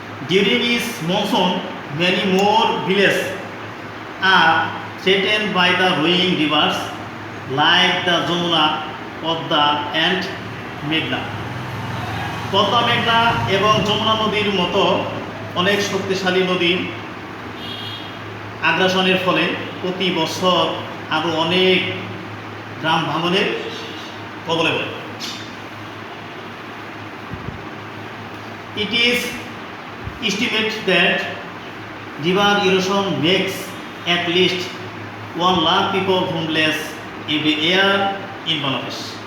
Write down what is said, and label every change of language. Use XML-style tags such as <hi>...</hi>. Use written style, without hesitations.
<en>During its monsoon, many more villages are threatened by the rowing rivers like the Jamuna, Padma and Meghna.</en> <bn>Padma, মেঘনা এবং যমুনা নদীর মতো অনেক শক্তিশালী নদীর আগ্রাসনের ফলে প্রতি বছর আরও অনেক গ্রাম ভাঙনের কবলে পড়ে।</bn> <en>It is estimated that river erosion makes at least 1 lakh people homeless every year in Bangladesh.</en>